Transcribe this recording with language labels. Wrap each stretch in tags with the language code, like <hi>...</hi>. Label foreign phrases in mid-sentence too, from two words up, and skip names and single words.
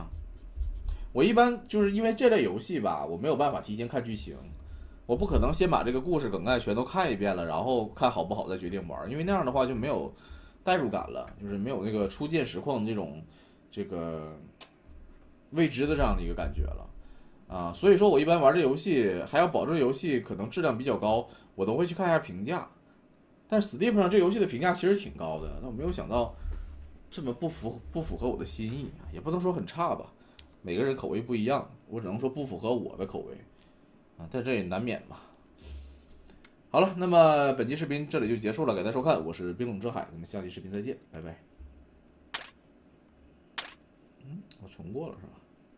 <zh>我一般就是因為這類遊戲吧，我沒有辦法提前看劇情，我不可能先把這個故事梗概全都看一遍了，然後看好不好再決定玩，因為那樣的話就沒有代入感了，就是沒有那個初見實況這種這個未知的這樣的一個感覺了啊。所以說我一般玩這遊戲還要保證遊戲可能質量比較高，我都會去看一下評價。但是 Steam 上這遊戲的評價其實挺高的，但我沒有想到這麼不符合我的心意，也不能說很差吧，每個人口味不一樣，我只能說不符合我的口味啊，但這也難免吧。好了，那麼本期視頻這裡就結束了，感謝收看，我是冰冷之海，咱們下期視頻再見，拜拜。我重過了是吧？</zh>